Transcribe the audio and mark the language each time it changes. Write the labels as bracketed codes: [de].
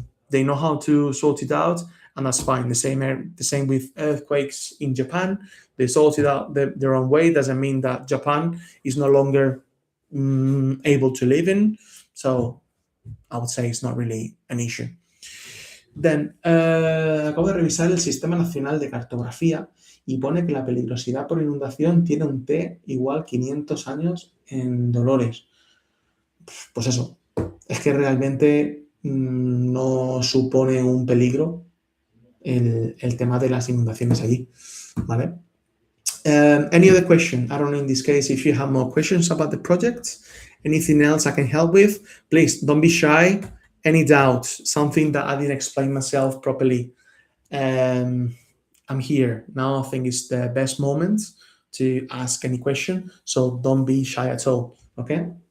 [en] They know how to sort it out, and that's fine. The same with earthquakes in Japan. They sort it out their own way. Doesn't mean that Japan is no longer able to live in. So I would say it's not really an issue. Then, [es] acabo de revisar el Sistema Nacional de Cartografía y pone que la peligrosidad por inundación tiene un T igual 500 años en Dolores. Pues eso, es que realmente no supone un peligro el tema de las inundaciones allí, ¿vale? [en] Any other question? I don't know, in this case, if you have more questions about the project, anything else I can help with, please don't be shy. Any doubts, something that I didn't explain myself properly, I'm here. Now I think it's the best moment to ask any question, so don't be shy at all, okay?